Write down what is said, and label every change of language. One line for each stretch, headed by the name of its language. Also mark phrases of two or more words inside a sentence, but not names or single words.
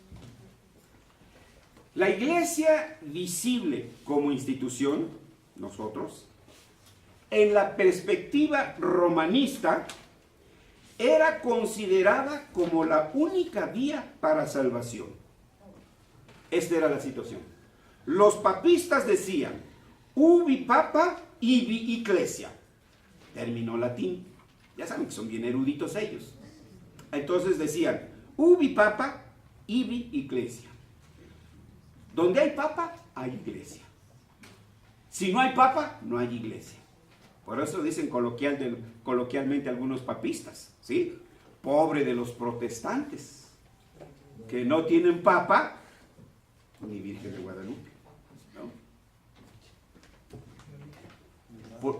Spanish: La iglesia visible como institución, nosotros, en la perspectiva romanista, era considerada como la única vía para salvación. Esta era la situación. Los papistas decían,
Latin: ubi papa, ibi ecclesia.
Spanish: Término latín. Ya saben que son bien eruditos ellos. Entonces decían,
Latin: ubi papa, ibi ecclesia.
Spanish: Donde hay papa, hay iglesia. Si no hay papa, no hay iglesia. Por eso dicen coloquialmente algunos papistas, ¿sí? Pobre de los protestantes, que no tienen papa, ni Virgen de Guadalupe, ¿no?